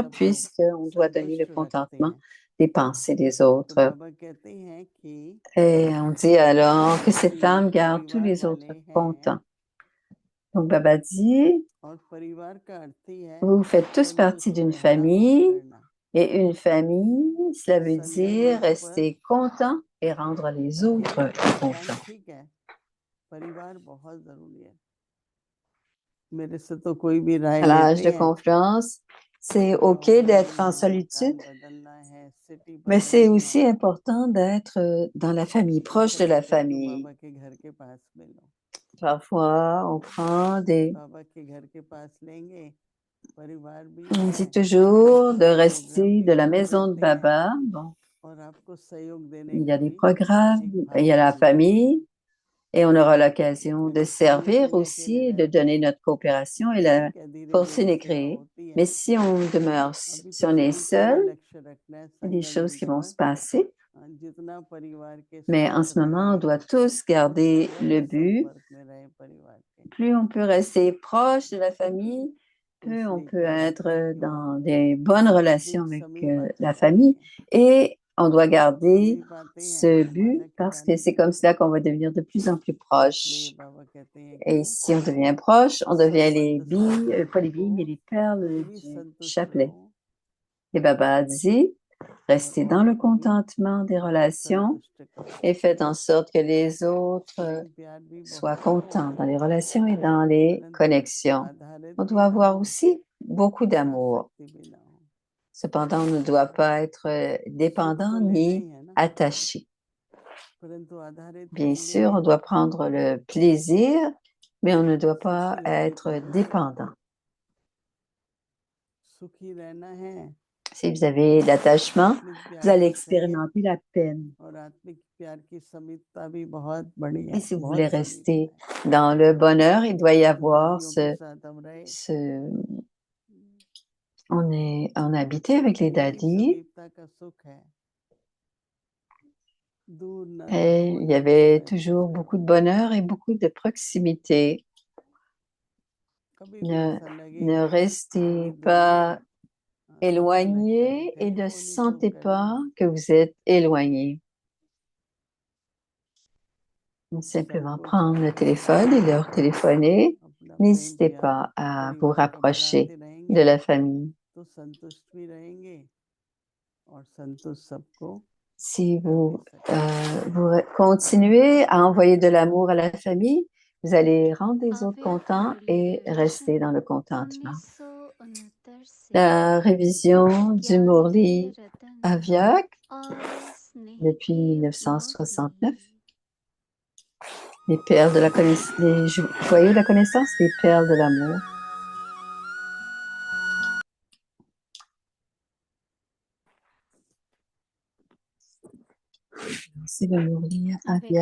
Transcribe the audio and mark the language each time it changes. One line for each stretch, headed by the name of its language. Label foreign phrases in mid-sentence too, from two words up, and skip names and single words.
Hindi: सबको
French: puisqu'on doit donner le
Hindi: संतुष्ट रखते
French: contentement
Hindi: हैं।
French: des pensées des
Hindi: तो
French: autres.
Hindi: बाबा कहते हैं कि
French: Et on dit alors que cette
Hindi: भी
French: âme garde tous
Hindi: परिवार
French: les autres
Hindi: वाले हैं,
French: contents. Donc, Baba dit,
Hindi: और परिवार का अर्थ ही है
French: vous faites tous partie
Hindi: संतुष्ट
French: d'une
Hindi: रहना,
French: famille,
Hindi: करना।
French: et une famille, cela veut dire
Hindi: संकल्प पर
French: rester content et rendre les autres
Hindi: अकेले पहचान
French: contents.
Hindi: ठीक है, परिवार बहुत जरूरी है। मेरे से तो कोई भी राय
French: À l'âge
Hindi: लेते
French: de
Hindi: हैं,
French: confiance, c'est
Hindi: गाँव
French: OK d'être en
Hindi: बदलना है, मकान
French: solitude,
Hindi: बदलना है, सिटी
French: mais c'est
Hindi: बदलनी
French: aussi
Hindi: है,
French: important d'être dans la famille,
Hindi: तो
French: proche de
Hindi: चलो
French: la
Hindi: फिर तो
French: famille.
Hindi: बाबा के घर के पास में लो,
French: Parfois, on prend des...
Hindi: बाबा के घर के पास लेंगे, परिवार भी
French: On
Hindi: है,
French: dit toujours de
Hindi: प्रोग्राम
French: rester
Hindi: भी
French: de la
Hindi: होते
French: maison de
Hindi: रहते हैं,
French: Baba. Bon,
Hindi: और आपको सहयोग देने
French: il y
Hindi: का
French: a des
Hindi: भी
French: programmes,
Hindi: एक
French: il y
Hindi: भाव
French: a la
Hindi: बनेगा।
French: famille, et on aura l'occasion de
Hindi: अगर
French: servir
Hindi: खाने-पीने के लिए
French: aussi, de
Hindi: रहते
French: donner
Hindi: हैं,
French: notre coopération et la
Hindi: ठीक है, धीरे-धीरे
French: fortune est
Hindi: सेवा
French: créée.
Hindi: होती
French: Mais
Hindi: है।
French: si on demeure,
Hindi: अभी
French: si
Hindi: तो
French: on est
Hindi: सभी को ये
French: seul,
Hindi: लक्ष्य रखना है
French: il y a des
Hindi: संगम
French: choses qui
Hindi: युग
French: vont
Hindi: में,
French: se passer.
Hindi: जितना परिवार के
French: Mais en
Hindi: साथ
French: ce moment, on
Hindi: रहेंगे,
French: doit tous garder le
Hindi: गहरे
French: but.
Hindi: संपर्क में रहे परिवार के।
French: Plus on peut rester proche de la famille,
Hindi: तो
French: plus on
Hindi: इसलिए
French: peut
Hindi: कहते हैं
French: être
Hindi: कि
French: dans
Hindi: वो
French: des bonnes relations
Hindi: दिल
French: avec
Hindi: समीप आते
French: la famille.
Hindi: जाएंगे,
French: Et on doit garder
Hindi: समीप आते हैं,
French: ce but
Hindi: माला की
French: parce que
Hindi: रानी
French: c'est comme
Hindi: बनते
French: cela
Hindi: हैं।
French: qu'on va devenir de plus en plus
Hindi: इसलिए
French: proche.
Hindi: बाबा कहते हैं
French: Et
Hindi: कि
French: si on devient proche, on devient les
Hindi: संबंध
French: billes, pas les
Hindi: संबंधों
French: billes, mais les perles
Hindi: में भी
French: du
Hindi: संतुष्ट
French: chapelet.
Hindi: रहो
French: Et Baba a dit,
Hindi: और
French: restez dans le
Hindi: औरों को भी
French: contentement des relations
Hindi: संतुष्ट करो।
French: et faites en sorte que les autres
Hindi: प्रेम प्यार भी
French: soient
Hindi: बहुत है,
French: contents dans les relations et dans les
Hindi: परंतु
French: connexions.
Hindi: आधारित
French: On
Hindi: भी
French: doit
Hindi: ना
French: avoir
Hindi: हो,
French: aussi beaucoup d'amour.
Hindi: आसक्ति भी ना हो।
French: Cependant, on ne doit pas être
Hindi: सुख
French: dépendant
Hindi: तो लेना
French: ni
Hindi: ही है ना,
French: attaché.
Hindi: परंतु आधारित
French: Bien
Hindi: होंगे,
French: sûr, on doit prendre le plaisir, mais on ne doit pas
Hindi: सुखी होने
French: être
Hindi: को है।
French: dépendant.
Hindi: सुखी रहना है,
French: Si vous avez de l'attachement,
Hindi: आत्मिक
French: vous
Hindi: प्यार
French: allez
Hindi: की सहित
French: expérimenter la peine.
Hindi: और आत्मिक प्यार की समीपता भी बहुत बड़ी
French: Et
Hindi: है,
French: si vous voulez
Hindi: बहुत समीपता
French: rester
Hindi: है।
French: dans le bonheur, il doit y avoir
Hindi: दादियों के साथ हम रहे,
French: on a habité avec les
Hindi: यही
French: daddies.
Hindi: समीपता का सुख है, दूर न
French: Et
Hindi: रहो,
French: il y
Hindi: निकट
French: avait
Hindi: में
French: toujours
Hindi: बसे
French: beaucoup de
Hindi: रहो।
French: bonheur et beaucoup de proximité.
Hindi: कभी भी
French: Ne,
Hindi: ऐसा लगे
French: ne
Hindi: कि
French: restez
Hindi: थोड़ी दूर है,
French: pas
Hindi: अच्छा लगता है,
French: éloigné et ne
Hindi: टेलीफोन ही तो
French: sentez
Hindi: करना
French: pas
Hindi: है,
French: que vous êtes éloigné. Simplement
Hindi: संकोच
French: prendre le
Hindi: करके
French: téléphone et leur téléphoner.
Hindi: अपना प्रेम
French: N'hésitez
Hindi: प्यार
French: pas à vous
Hindi: परिवार को
French: rapprocher
Hindi: बढ़ाते
French: de
Hindi: रहेंगे
French: la famille.
Hindi: तो संतुष्ट भी रहेंगे और संतुष्ट सबको
French: Si
Hindi: कर भी
French: vous,
Hindi: सकेंगे।
French: vous continuez à envoyer de l'amour à la famille, vous allez rendre les autres
Hindi: अव्यक्त
French: contents et
Hindi: मुरली
French: rester dans
Hindi: रिविजन
French: le contentement.
Hindi: 1969 से
French: La révision du
Hindi: ज्ञान के
French: Murli
Hindi: रतन
French: Avyak
Hindi: और स्नेह
French: depuis
Hindi: के
French: 1969.
Hindi: मोती
French: Les perles de la connaissance, les joyaux de la connaissance, les perles de l'amour. C'est le Murli
Hindi: अव्यक्त